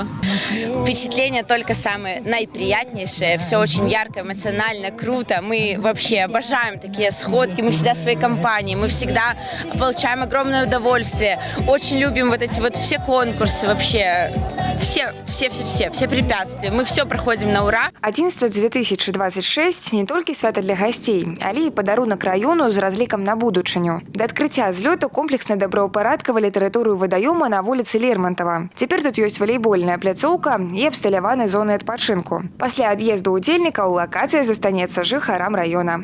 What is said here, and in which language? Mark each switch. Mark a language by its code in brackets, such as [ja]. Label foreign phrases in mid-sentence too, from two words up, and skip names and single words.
[ru] Впечатления только самые наиприятнейшие. Все очень ярко, эмоционально, круто. Мы вообще обожаем такие сходки. Мы всегда в своей компании. Мы всегда получаем огромное удовольствие. Очень любим вот эти вот все конкурсы вообще. Все препятствия. Мы все проходим на ура. [be] Адзінства 2026 не толькі свята для гасцей, але і падарунак раёну з разлікам на будучыню. Да адкрыцця злёту комплексна добраўпарадкавалі тэрыторыю вадаёма на вуліцы Лермонтова. Цяпер тут ёсць валейбольная пляцоўка і абсталяваны зоны адпачынку. Пасля ад'езду удзельнікаў лакацыя застанецца жыхарам раёна.